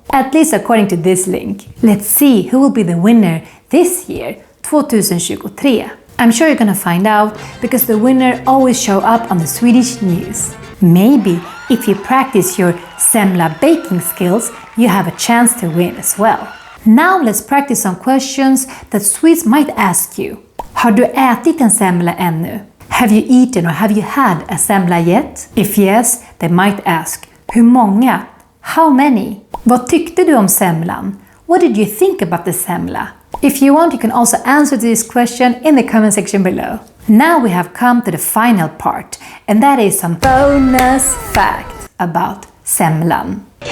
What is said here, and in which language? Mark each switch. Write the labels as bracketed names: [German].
[English] At least according to this link. Let's see who will be the winner this year, 2023. I'm sure you're gonna find out because the winner always show up on the Swedish news. Maybe if you practice your semla baking skills, you have a chance to win as well. Now let's practice some questions that Swedes might ask you. [Swedish] Har du ätit en semla ännu? [English] Have you eaten or have you had a semla yet? If yes, they might ask, [Swedish] hur många? [English] How many? [Swedish] Vad tyckte du om semlan? [English] What did you think about the semla? If you want, you can also answer this question in the comment section below. Now we have come to the final part, and that is some bonus facts about semlan.